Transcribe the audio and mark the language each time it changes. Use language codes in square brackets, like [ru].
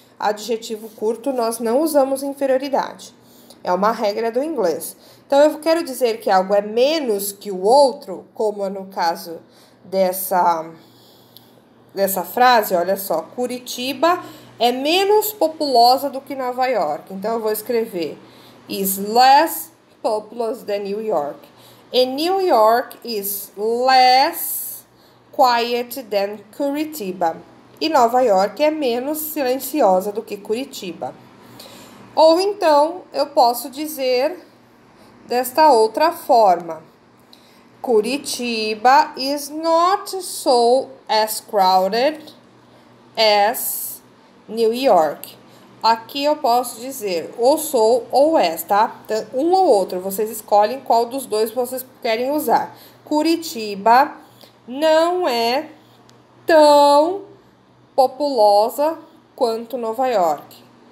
[pt] Adjetivo curto, nós não usamos inferioridade. É uma regra do inglês. Então, eu quero dizer que algo é menos que o outro, como é no caso dessa frase, olha só. Curitiba é menos populosa do que Nova York. Então, eu vou escrever [en] is less populous than New York. And New York is less quiet than Curitiba. [pt] E Nova York é menos silenciosa do que Curitiba. Ou então, eu posso dizer desta outra forma. [en] Curitiba is not so as crowded as New York. [pt] Aqui eu posso dizer ou sou ou és, tá? Um ou outro, vocês escolhem qual dos dois vocês querem usar. Curitiba não é tão populosa quanto Nova York.